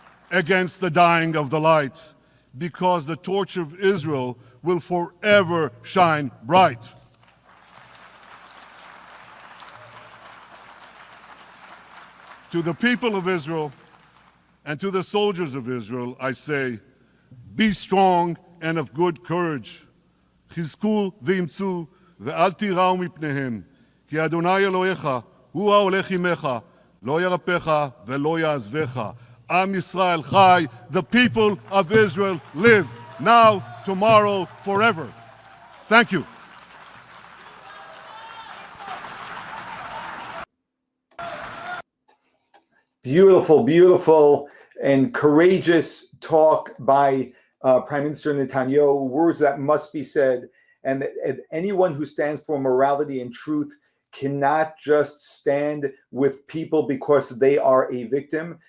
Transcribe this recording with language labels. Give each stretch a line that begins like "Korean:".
English: against the dying of the light, because the torch of Israel will forever shine bright. To the people of Israel and to the soldiers of Israel, I say, be strong and of good courage.
Hebrew: חזקו ואמצו ואל תיראו מפניהם, כי אדוני אלוהיך הוא ההולך עמך, לא ירפך ולא יעזבך. Am Yisrael Chai,
English: the people of Israel live, now, tomorrow, forever. Thank you. Beautiful, beautiful, and courageous talk by Prime Minister Netanyahu, words that must be said, and that anyone who stands for morality and truth cannot just stand with people because they are a victim.